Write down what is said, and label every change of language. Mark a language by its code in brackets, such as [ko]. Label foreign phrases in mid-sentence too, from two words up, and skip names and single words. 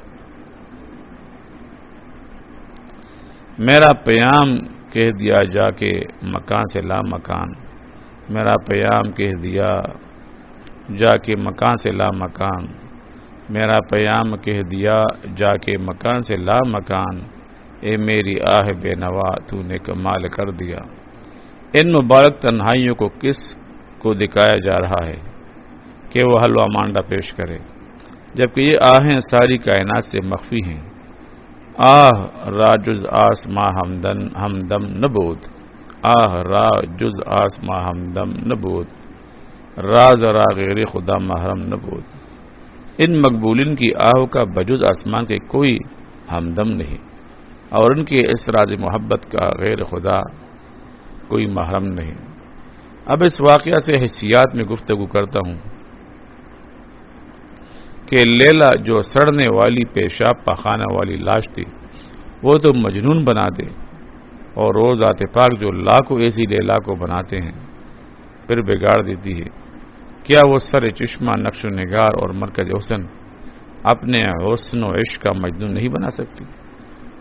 [ur] میرا پیام کہہ دیا جا کے مکان سے لا مکان، میرا پیام کہہ دیا جا کے مکان سے لا مکان، میرا پیام کہہ دیا جا کے مکان سے لا مکان، اے میری آہ بے نوا تو نے کمال کر دیا۔ ان مبارک تنہائیوں کو کس کو دکھایا جا رہا ہے کہ وہ حلوہ مانڈا پیش کرے، جبکہ یہ آہیں ساری کائنات سے مخفی ہیں۔ [fa] آہ را جز آسماں ہمدم نبود، آہ را جز آسماں ہمدم نبود، راز را غیر خدا محرم نبود۔ [ur] ان مقبولین کی آہوں کا بجز آسمان کے کوئی ہمدم نہیں اور ان کے اس راز محبت کا غیر خدا کوئی محرم نہیں۔ اب اس واقعہ سے حیثیات میں گفتگو کرتا ہوں کہ لیلا جو سڑنے والی پیشاب پخانے والی لاش تھی وہ تو مجنون بنا دے، اور روز آتے پاک جو لاکھوں ایسی لیلا کو بناتے ہیں پھر بگاڑ دیتی ہے، کیا وہ سر چشمہ نقش و نگار اور مرکز حسن اپنے حسن و عشق کا مجنون نہیں بنا سکتی؟